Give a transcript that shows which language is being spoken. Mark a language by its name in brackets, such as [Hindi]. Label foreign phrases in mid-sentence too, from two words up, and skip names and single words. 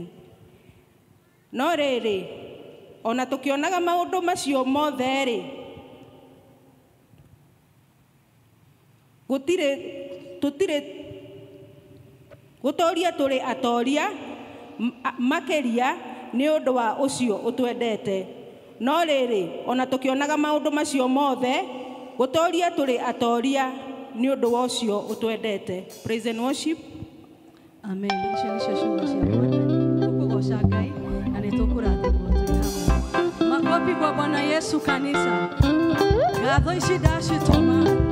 [Kikuyu] No riri ona tukionaga maundu macio mothe ri tutire gutoria turi atoria makeria ni undu wa ucio utwendete. No riri ona tukionaga maundu macio mothe gutoria turi atoria ni undu wa ucio utwendete. [English] Praise and worship. Amen. [Kikuyu] Tukugoca Ngai na nĩtũkũrathimwo twĩ hamwe. [Swahili] Makofi kwa Bwana Yesu kanisa. [Kikuyu] Ngatho ici ndacitũma.